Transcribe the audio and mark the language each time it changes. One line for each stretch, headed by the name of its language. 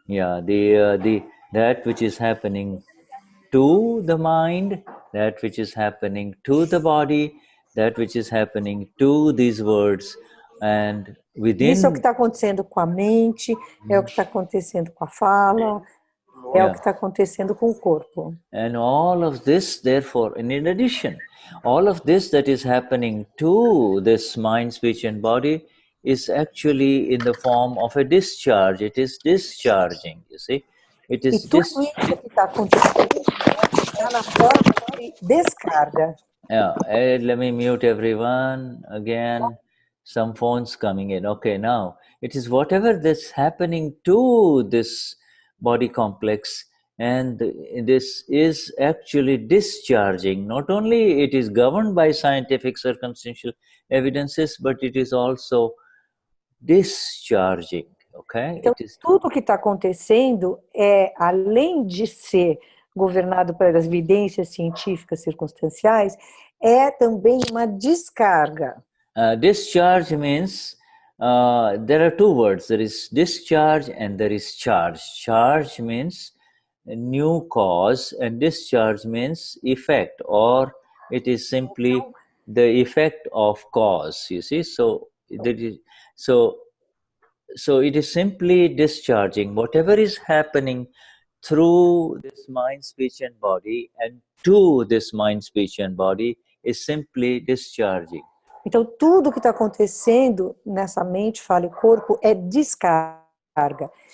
English: Yeah, that which is happening to the mind, that which is happening to the body, that which is happening to these words, and within.
Portuguese: Isso é o que está acontecendo com a mente, é o que está acontecendo com a fala, é o que está acontecendo com o corpo.
English: And all of this, therefore, and in addition, all of this that is happening to this mind, speech, and body is actually in the form of a discharge. It is discharging, you see. It is
Portuguese: E tudo isso que está acontecendo está na forma de descarga.
English: Yeah, let me mute everyone again. Some phones coming in. Okay, now it is whatever that's happening to this body complex, and this is actually discharging. Not only it is governed by scientific circumstantial evidences, but it is also discharging. Okay?
Portuguese: Então, tudo que está acontecendo é, além de ser governado pelas evidências científicas circunstanciais, é também uma descarga.
English: Discharge means there are two words. There is discharge and there is charge. Charge means a new cause, and discharge means effect, or it is simply the effect of cause. You see, so it is simply discharging whatever is happening through this mind, speech, and body, and to this mind, speech, and body is simply discharging.
Portuguese: Então, tudo que está acontecendo nessa mente, fala e corpo é descarga.